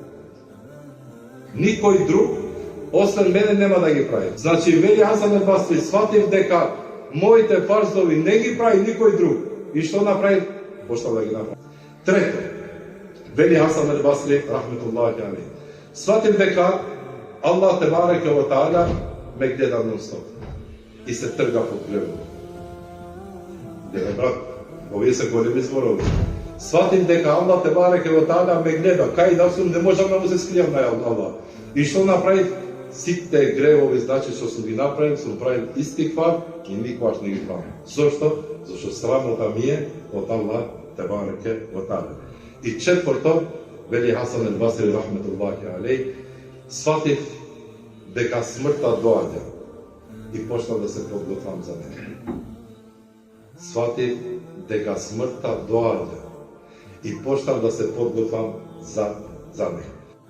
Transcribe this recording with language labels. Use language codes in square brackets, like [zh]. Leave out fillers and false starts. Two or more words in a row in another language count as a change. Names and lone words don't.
[mk] Никој друг освен мене нема да ги прави. Значи вели Хасан ел Басри, сватив дека моите фарзови не ги прави никој друг. И што направи? Почнав да ги направи. Трето, вели Хасан ел Басри, [ar] رحمة الله عليه, [mk] сватив дека Аллах [ar] تبارك وتعالى [mk] ме гледа нон-стоп и се трга под гребот. Деле брат, овие се големи зборови. Сватив дека Аллах [ar] تبارك وتعالى [mk] ме гледа, кај да сум, не можам да му се скријам на Аллах. И што направив? Сите гревови, значи што сум ги направил, сум правил истигфар и никогаш не ги правам. Зошто? Зашто срамота ми е од Аллах [ar] تبارك وتعالى. [mk] И четврто, вели Хасан ел Басри [ar] رحمة الله عليه, [mk] сватив дека смртта доаѓа и почнав да се подготвам за неја. Сватив дека смртта доаѓа и почнав да се подготвам за неја.